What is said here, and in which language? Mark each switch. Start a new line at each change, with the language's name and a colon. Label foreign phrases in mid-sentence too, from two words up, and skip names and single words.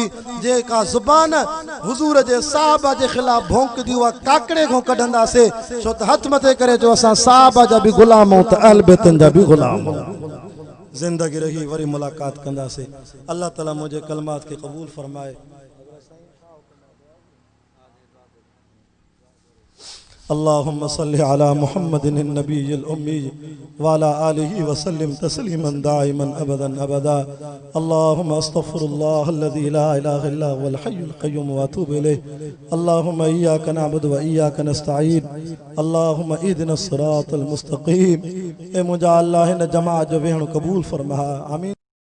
Sindhi: जेका ज़ुबान हुजूर जे साहबा जे ख़िलाफ़ भौंकदी उहा काकड़े खां कढंदासीं, छो त हथ मथे करे जो असां साहबा जा बि ग़ुलाम आहियूं त अहल बैतन जा बि ग़ुलाम आहियूं। ज़िंदगी रही वरी मुलाक़ात कंदासीं।
Arabic: الله تعالى
Sindhi: मुंहिंजे कलमात खे क़बूल फरमाए।
Arabic: اللهم صل على محمد النبي الأمي وعلى آله وسلم تسليما دائما أبدا أبدا. اللهم أستغفر الله الذي لا إله إلا هو الحي القيوم وأتوب إليه. اللهم إياك نعبد وإياك نستعين اللهم اهدنا الصراط المستقيم.
Sindhi: ए मुंहिंजा अल्लाह हिन जमात जो वेहणु क़बूल फरमा। आमीन।